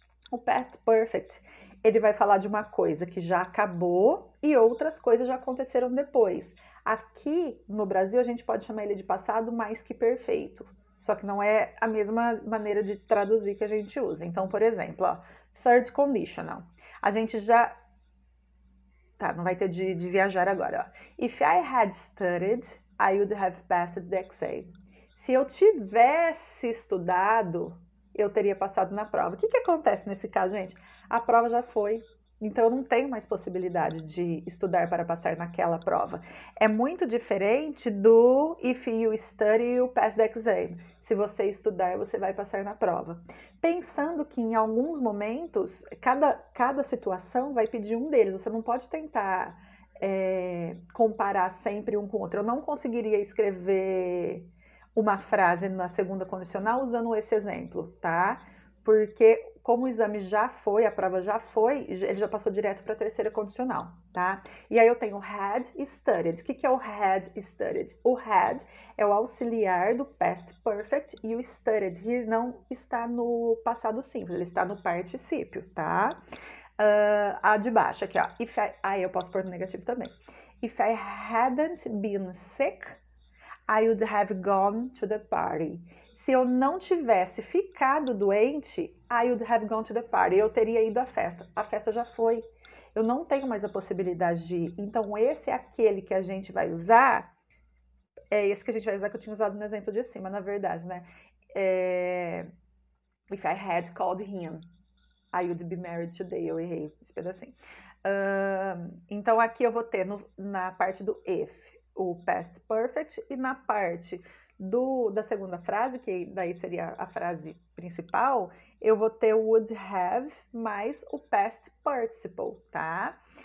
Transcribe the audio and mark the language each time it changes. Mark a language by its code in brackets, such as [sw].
[pt] O past perfect, ele vai falar de uma coisa que já acabou e outras coisas já aconteceram depois. Aqui no Brasil a gente pode chamar ele de passado mais que perfeito, só que não é a mesma maneira de traduzir que a gente usa. Então, por exemplo, ó, third conditional. A gente já... Tá, não vai ter de viajar agora, ó. [en] If I had studied, I would have passed the exam. [pt] Se eu tivesse estudado, eu teria passado na prova. O que acontece nesse caso, gente? A prova já foi, então eu não tenho mais possibilidade de estudar para passar naquela prova. É muito diferente do [en] if you study, you pass the exam. [pt] Se você estudar, você vai passar na prova. Pensando que em alguns momentos, cada situação vai pedir um deles. Você não pode tentar comparar sempre um com o outro. Eu não conseguiria escrever uma frase na segunda condicional usando esse exemplo, tá? Porque como o exame já foi, a prova já foi, ele já passou direto para a terceira condicional, tá? E aí eu tenho had studied. O que é o had studied? O had é o auxiliar do past perfect e o studied here não está no passado simples, ele está no particípio, tá? A de baixo aqui, ó. Aí eu posso pôr no negativo também. [en] If I hadn't been sick, I would have gone to the party. [pt] Se eu não tivesse ficado doente, [en] I would have gone to the party. [pt] Eu teria ido à festa. A festa já foi. Eu não tenho mais a possibilidade de ir. Então, esse é aquele que a gente vai usar. É esse que a gente vai usar que eu tinha usado no exemplo de cima, na verdade, né? [en] If I had called him, I would be married today. [pt] Eu errei esse pedacinho. Então, aqui eu vou ter na parte do if o past perfect e na parte da segunda frase, que daí seria a frase principal, eu vou ter o would have mais o past participle, tá?